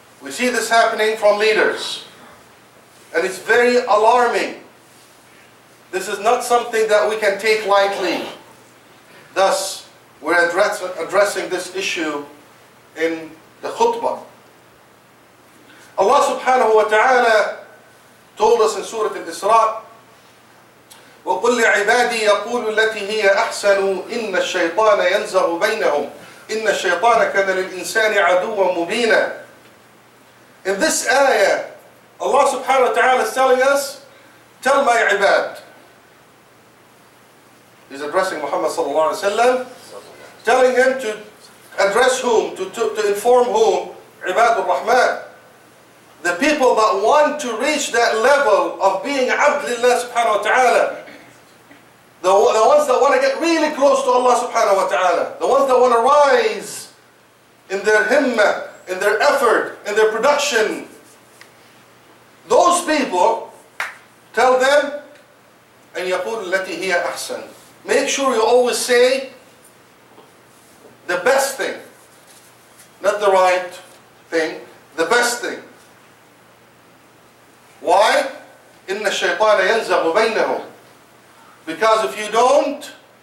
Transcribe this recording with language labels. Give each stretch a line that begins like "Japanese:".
English: We see this happening from leaders. And it's very alarming. This is not something that we can take lightly. Thus, we're addressing this issue in the khutbah. Allah subhanahu wa ta'ala told us in Surah Al-Isra,
Arabic: وَقُلْ لِعِبَادِي يَقُولُ الَّتِي هِيَ أَحْسَنُ إِنَّ الشَّيْطَانَ يَنْزَغُ بَيْنَهُمْ إِنَّ الشَّيْطَانَ كَانَ لِلْإِنسَانِ عَدُوًّا مُبِينًا.
English: In this ayah, Allah subhanahu wa ta'ala is telling us, tell my ibad. He's addressing Muhammad sallallahu alayhi wa sallam, telling him to address whom, to inform whom? Ibadur Rahman. The people that want to reach that level of being Abdullah subhanahu wa ta'ala. The ones that want to get really close to Allah subhanahu wa ta'ala. The ones that want to rise in their himmah, in their effort, in their production. Those people, tell them,
Arabic: أن يقول التي هي أحسن.
English: Make sure you always say the best thing. Not the right thing, the best thing. Why?
Arabic: إن الشيطان ينزغ بينهم.
English: Because if you don't,